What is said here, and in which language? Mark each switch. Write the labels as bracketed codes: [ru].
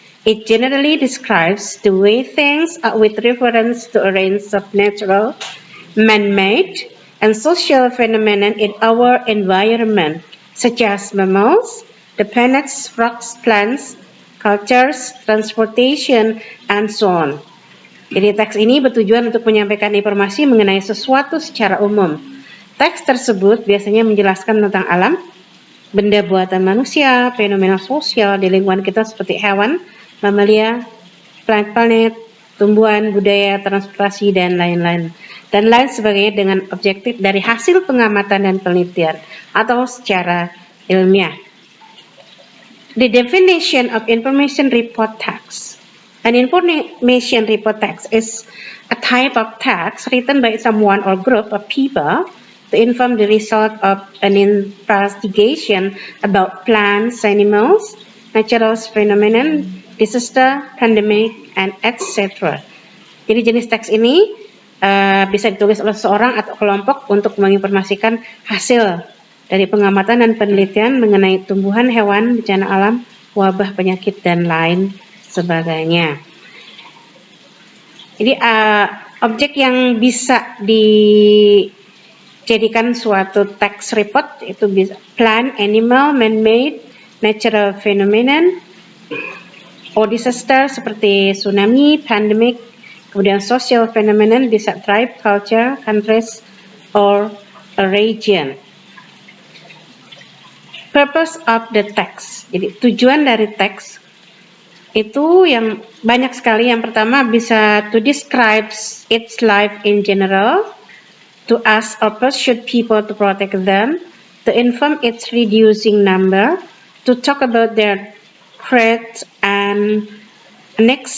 [en] It generally describes the way things are with reference to a range of natural, man-made, and social phenomena in our environment, such as mammals, the planets, rocks, plants, cultures, transportation, and so on. [id] Jadi teks ini bertujuan untuk menyampaikan informasi mengenai sesuatu secara umum. Teks tersebut biasanya menjelaskan tentang alam, benda buatan manusia, fenomena sosial di lingkungan kita seperti hewan, mamalia, planet-planet, tumbuhan, budaya, transportasi, dan lain-lain. Dan lain sebagainya dengan objektif dari hasil pengamatan dan penelitian atau secara ilmiah. [en] The definition of information report text. An information report text is a type of text written by someone or group of people to inform the result of an investigation about plants, animals, natural phenomena, disaster, pandemic, and etc. [id] Jadi jenis teks ini bisa ditulis oleh seorang atau kelompok untuk menginformasikan hasil dari pengamatan dan penelitian mengenai tumbuhan, hewan, bencana alam, wabah, penyakit, dan lain sebagainya. Jadi objek yang bisa dijadikan suatu text report itu bisa [en] plant, animal, man-made, natural phenomenon, or disaster seperti tsunami, pandemic, kemudian social phenomenon bisa tribe, culture, countries, or a region. Purpose of the text. [id] Jadi tujuan dari teks itu yang banyak sekali. Yang pertama bisa [en] to describe its life in general, to ask or persuade people to protect them, to inform its reducing number, to talk about their threats and an